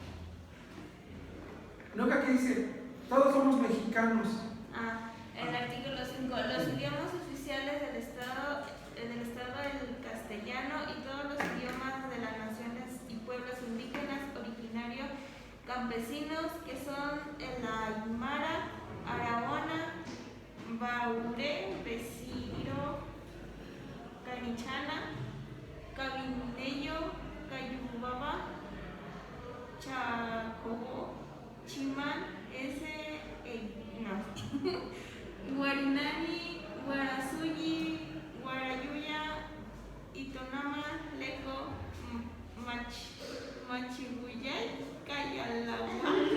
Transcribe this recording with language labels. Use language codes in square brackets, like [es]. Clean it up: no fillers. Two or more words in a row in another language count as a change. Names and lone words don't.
[es] ¿No que aquí dice, todos somos mexicanos? El artículo 5. Los idiomas oficiales del Estado el castellano y todos los idiomas de las naciones y pueblos indígenas originarios campesinos, que son el aymara, arahuana, baure, besiro, canichana, cabineño, cayubaba, chacobo, chimán, guarinani, guarasuyi, guarayuya, itonama, leco, machibuyay, cayalawa,